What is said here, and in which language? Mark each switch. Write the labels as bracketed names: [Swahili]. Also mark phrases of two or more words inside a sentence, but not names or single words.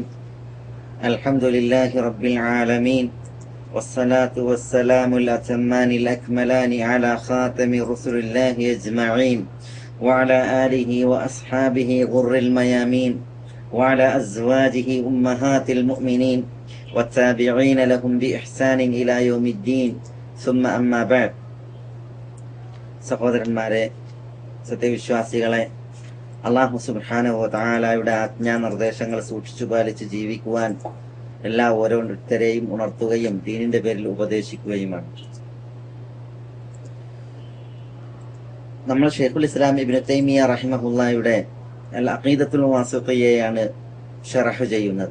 [Arabic] الحمد لله رب العالمين، والصلاة والسلام الأتمان الأكملان على خاتم رسل الله أجمعين، وعلى آله وأصحابه غر الميامين، وعلى أزواجه أمهات المؤمنين، والتابعين لهم بإحسان إلى يوم الدين. ثم أما بعد. [Malayalam] സഹോദരന്മാരെ, സത്യവിശ്വാസികളെ, അല്ലാഹു [Arabic] سبحانه وتعالى [Malayalam] ആജ്ഞാനിർദ്ദേശങ്ങൾ സൂക്ഷിച്ചു പാലിച്ച് ജീവിക്കുവാൻ എല്ലാ ഓരോരുത്തരെയും ഉണർത്തുകയും ദീനിന്റെ പേരിൽ ഉപദേശിക്കുകയുമാണ്. നമ്മൾ [Arabic] شيخ الإسلام [Malayalam] ഇബ്നു തൈമിയ്യ റഹിമഹുല്ലായുടെ അൽ അഖീദത്തുൽ വാസിഖിയ്യയാണ് ശറഹ് ചെയ്യുന്നത്.